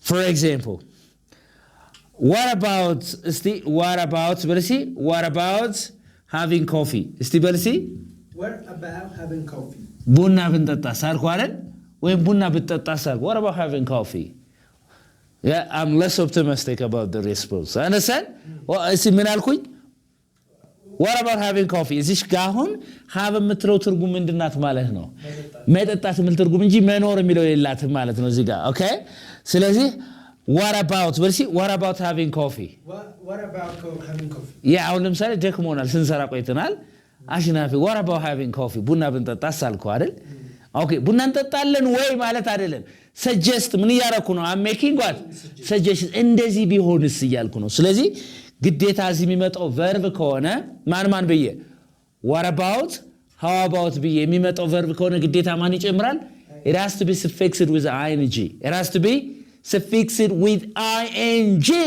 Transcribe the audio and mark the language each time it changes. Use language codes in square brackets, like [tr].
[en] example what about እስቲ what about በልሲ what about having coffee እስቲ በልሲ What about having coffee? [am] ቡና ብንጠጣ ሳልኩ አይደል? ወይም ቡና ብትጠጣ ሳልኩ [en] what about having coffee? Yeah, I'm less optimistic about the response. Understand? [am] እስቲ ምን አልኩኝ? [en] what about having coffee? [am] እዚህ ጋር አሁን have የምትለው ትርጉም ምንድናት ማለት ነው? መጠጣት የምትለው ትርጉም እንጂ መኖር የሚለው የላትም ማለት ነው እዚህ ጋር ኦኬ ስለዚህ what about በርሲ what about having coffee? [en] What about having coffee? [am] አሁን ለምሳሌ ደክሞናል ስንሰራ ቆይተናል አሽናፊ [en] what about having coffee? [am] ቡና ብንጠጣስ አልኩህ አይደል? ኦኬ ቡና እንጠጣለን ወይ ማለት አይደለም suggest ምን ያረኩ ነው [en] I'm making what suggestion [am] እንደዚህ ቢሆንስ እያልኩ ነው ስለዚህ ግዴታ እዚህ የሚመጣው verb ከሆነ ማን ብዬ what about how about ብዬ የሚመጣው verb ከሆነ ግዴታ ማን ይጨምራል [en] it has to be suffixed with ing [am] it has to be suffixed with ing